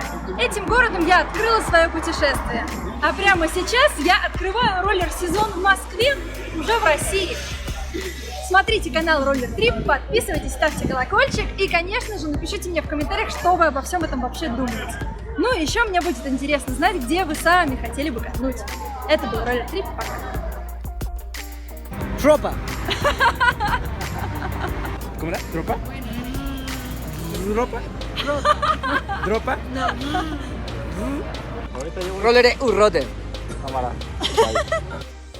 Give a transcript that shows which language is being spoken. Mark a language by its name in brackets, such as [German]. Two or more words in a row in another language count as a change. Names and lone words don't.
[Russian] Этим городом я открыла свое путешествие. А прямо сейчас я открываю роллер-сезон в Москве, уже в России. Смотрите канал Roller Trip, подписывайтесь, ставьте колокольчик и, конечно же, напишите мне в комментариях, что вы обо всем этом вообще думаете. Ну и еще мне будет интересно знать, где вы сами хотели бы катнуть. Это был Roller Trip, пока. [Spanish] Tropa. ¿Cómo era? ¿Tropa? ¿Ropa? ¿Dropa? Ahorita llevo Roller Roder. cámara. Bye.